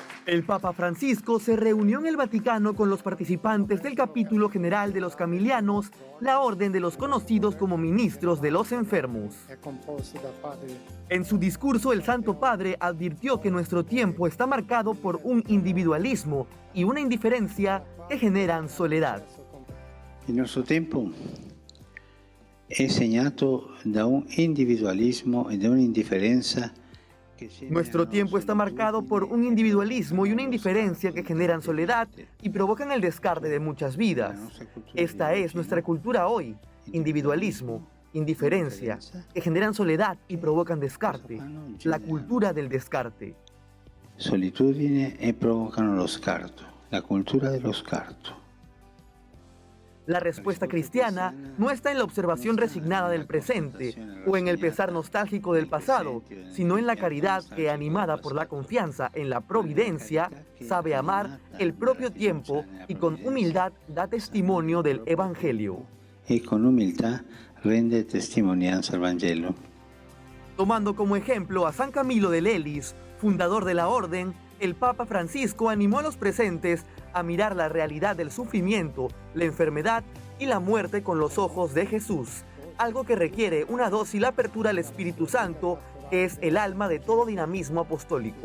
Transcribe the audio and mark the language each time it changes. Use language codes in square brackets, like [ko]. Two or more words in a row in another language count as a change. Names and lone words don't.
[es] El Papa Francisco se reunió en el Vaticano con los participantes del capítulo general de los Camilianos, la orden de los conocidos como ministros de los enfermos. En su discurso, el Santo Padre advirtió que nuestro tiempo está marcado por un individualismo y una indiferencia que generan soledad. [it] Il nostro tempo è segnato da un individualismo e da un'indifferenza. [es] Nuestro tiempo está marcado por un individualismo y una indiferencia que generan soledad y provocan el descarte de muchas vidas. Esta es nuestra cultura hoy: individualismo, indiferencia, que generan soledad y provocan descarte. La cultura del descarte. [it] Solitudine e provocano lo scarto, la cultura dello scarto. [es] La respuesta cristiana no está en la observación resignada del presente o en el pesar nostálgico del pasado, sino en la caridad que, animada por la confianza en la providencia, sabe amar el propio tiempo y con humildad da testimonio del Evangelio. [it] E con umiltà rende testimonianza al Vangelo. [es] Tomando como ejemplo a San Camilo de Lelis, fundador de la orden, el Papa Francisco animó a los presentes a mirar la realidad del sufrimiento, la enfermedad y la muerte con los ojos de Jesús, algo que requiere una dócil apertura al Espíritu Santo, que es el alma de todo dinamismo apostólico.